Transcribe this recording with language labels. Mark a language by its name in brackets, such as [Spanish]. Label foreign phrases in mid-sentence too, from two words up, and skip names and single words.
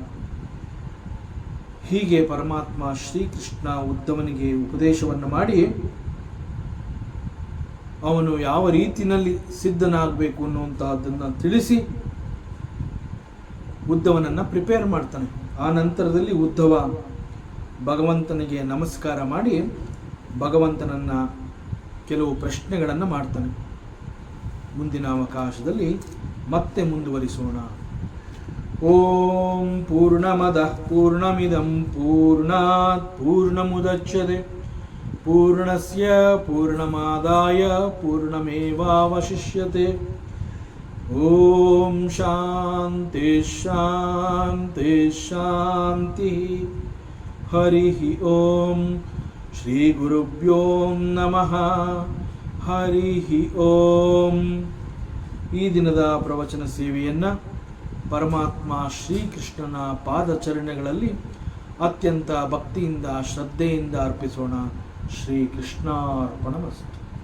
[Kannada] ಹೀಗೆ ಪರಮಾತ್ಮ ಶ್ರೀಕೃಷ್ಣ ಉದ್ಧವನಿಗೆ ಉಪದೇಶವನ್ನು ಮಾಡಿ ಅವನು ಯಾವ ರೀತಿಯಲ್ಲಿ ಸಿದ್ಧನಾಗಬೇಕು ಅನ್ನುವಂತಹದ್ದನ್ನು ತಿಳಿಸಿ ಉದ್ಧವನನ್ನು ಪ್ರಿಪೇರ್ ಮಾಡ್ತಾನೆ. ಆ ನಂತರದಲ್ಲಿ ಉದ್ಧವ ಭಗವಂತನಿಗೆ ನಮಸ್ಕಾರ ಮಾಡಿ ಭಗವಂತನನ್ನು ಕೆಲವು ಪ್ರಶ್ನೆಗಳನ್ನು ಮಾಡ್ತಾನೆ. ಮುಂದಿನ ಅವಕಾಶದಲ್ಲಿ ಮತ್ತೆ ಮುಂದುವರಿಸೋಣ. [Sanskrit] ಓಂ ಪೂರ್ಣಮದಃ ಪೂರ್ಣಮಿದಂ ಪೂರ್ಣಾತ್ ಪೂರ್ಣಮುದಚ್ಯತೆ ಪೂರ್ಣಸ್ಯ ಪೂರ್ಣಮಾದಾಯ ಪೂರ್ಣಮೇವಾವಶಿಷ್ಯತೆ. ಓಂ ಶಾಂತಿ ಶಾಂತಿ ಶಾಂತಿ. ಹರಿ ಓಂ. ಶ್ರೀ ಗುರುಭ್ಯೋ ನಮಃ. ಹರಿ ಓಂ. [Kannada] ಈ ದಿನದ ಪ್ರವಚನ ಸೇವೆಯನ್ನು ಪರಮಾತ್ಮ ಶ್ರೀಕೃಷ್ಣನ ಪಾದಚರಣೆಗಳಲ್ಲಿ ಅತ್ಯಂತ ಭಕ್ತಿಯಿಂದ ಶ್ರದ್ಧೆಯಿಂದ ಅರ್ಪಿಸೋಣ. [Sanskrit] ಶ್ರೀಕೃಷ್ಣಾರ್ಪಣಮಸ್ತು.